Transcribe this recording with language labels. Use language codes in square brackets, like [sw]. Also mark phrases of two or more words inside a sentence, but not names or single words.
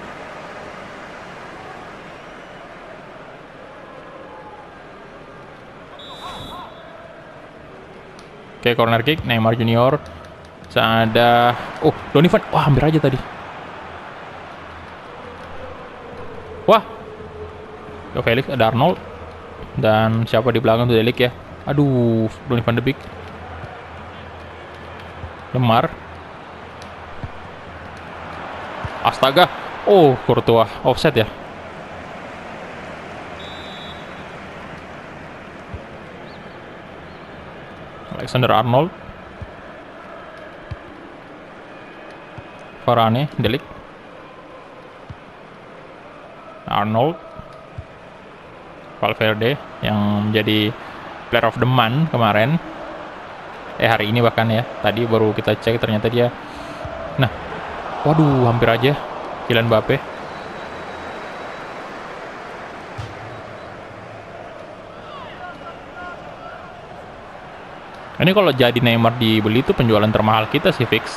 [id] Oke, corner kick Neymar Junior. Ada Donny van. Wah, hampir aja tadi. Wah, Joao Felix, ada Arnold, dan siapa di belakang tuh, Delik ya. Aduh, Donny van de Beek. Lemar. Astaga. Courtois offset ya. Alexander Arnold. Varane, Delik. Arnold, Valverde yang menjadi [en] player of the month [id] kemarin, hari ini bahkan ya, tadi baru kita cek ternyata dia. Nah, waduh, hampir aja Kylian Mbappe. Ini kalau jadi Neymar dibeli itu penjualan termahal kita sih fix.